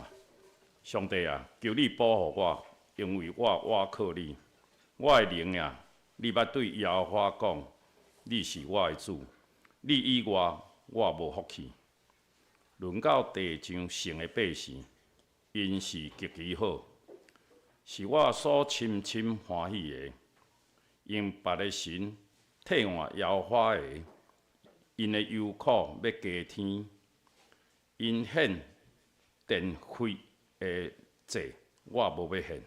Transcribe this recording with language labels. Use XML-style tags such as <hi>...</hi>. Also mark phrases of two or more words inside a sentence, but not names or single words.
<nan>上帝啊，求你保护我，因为我靠你。我的灵啊，你捌对耶和华讲，你是我的主，你以外我无福气。论到地上生的百姓，因是极其好，是我所深深欢喜的。因别个神替换耶和华的，因的忧苦要加添，因献电费的祭，我无要献。</nan>